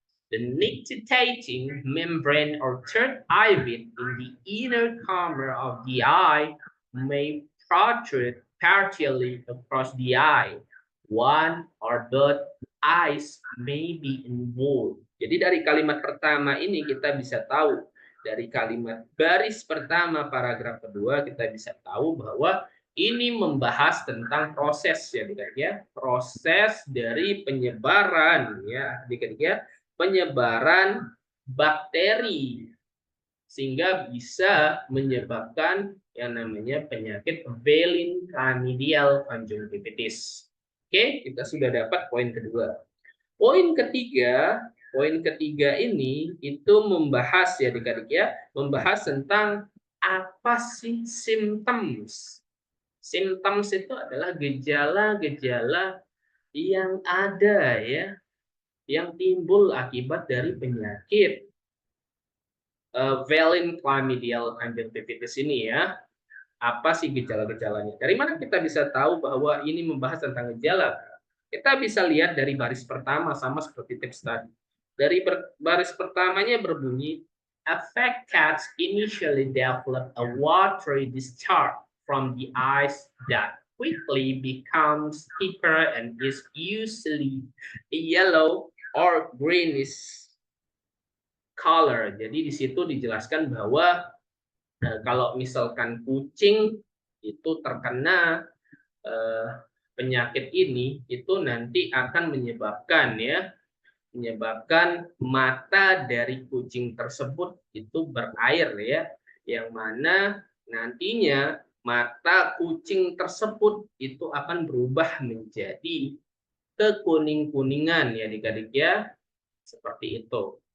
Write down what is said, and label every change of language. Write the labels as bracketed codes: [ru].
[en] The nictitating membrane or third ivid in the inner corner of the eye may protrude partially across the eye. One or both eyes may be involved. [id] Jadi dari kalimat pertama ini kita bisa tahu, dari kalimat baris pertama paragraf kedua kita bisa tahu bahwa ini membahas tentang proses ya adik-adik ya, proses dari penyebaran ya adik-adik ya, penyebaran bakteri sehingga bisa menyebabkan yang namanya penyakit valent chlamydial conjunctivitis. Oke, kita sudah dapat poin kedua. Poin ketiga ini itu membahas ya adik-adik ya, membahas tentang apa sih symptoms. Symptoms itu adalah gejala-gejala yang ada ya, yang timbul akibat dari penyakit valent chlamydial conjunctivitis ini ya. Apa sih gejala-gejalanya? Dari mana kita bisa tahu bahwa ini membahas tentang gejala? Kita bisa lihat dari baris pertama sama seperti teks tadi. Dari baris pertamanya berbunyi, [en] affect cats initially develop a watery discharge from the eyes that quickly becomes thicker and is usually yellow or greenish color. [id] Jadi di situ dijelaskan bahwa kalau misalkan kucing itu terkena penyakit ini, itu nanti akan menyebabkan mata dari kucing tersebut itu berair ya, yang mana nantinya mata kucing tersebut itu akan berubah menjadi kekuning-kuningan ya adik-adik ya, seperti itu.